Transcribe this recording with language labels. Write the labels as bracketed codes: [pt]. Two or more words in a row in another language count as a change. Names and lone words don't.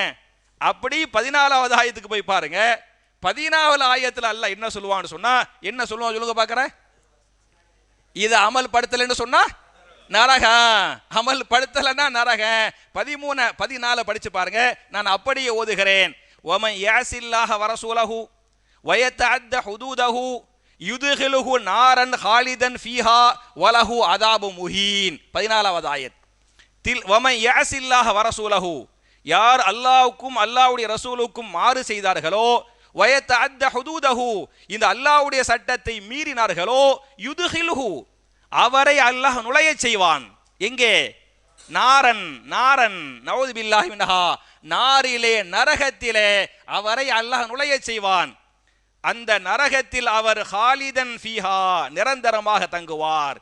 [ta] அப்படி 14வது ஆயத்துக்கு போய் பாருங்க. 14வது ஆயத்தில் அல்லாஹ் என்ன சொல்லுவான்னு சொன்னா, என்ன சொல்லுவான் சொல்லுங்க பார்க்கறேன். இது அமல் படுத்தலைன்னு சொன்னா நரகம், அமல் படுத்தலைன்னா நரகம். 13, 14 படிச்சு பாருங்க. நான் அப்படியே ஓதுகிறேன். [ar] وَمَنْ يَعْصِ اللَّهَ وَرَسُولَهُ وَيَتَعَدَّ حُدُودَهُ يُدْخِلْهُ نَارًا خَالِدًا فِيهَا وَلَهُ عَذَابٌ مُهِينٌ. [ta] 14வது ஆயத். [ar] وَمَنْ يَعْصِ اللَّهَ وَرَسُولَهُ, [ta] யார் அல்லாஹ்வுக்கும் அல்லாஹ்வுடைய ரசூலுக்கும் மாறு செய்தார்களோ, [ar] وَيَتَعَدَّ حُدُودَهُ, [ta] இந்த அல்லாஹ்வுடைய சட்டத்தை மீறினார்களோ, யுதுகில்ஹு, அவரை அல்லாஹ் நுழைய செய்வான். எங்கே? நாரன், நாரன், [ar] نعوذ بالله منها, [ta] நாரிலே, நரகத்திலே அவரை அல்லாஹ் நுழைய செய்வான். அந்த நரகத்தில் அவர் [ar] خالدا فيها, [ta] நிரந்தரமாக தங்குவார்.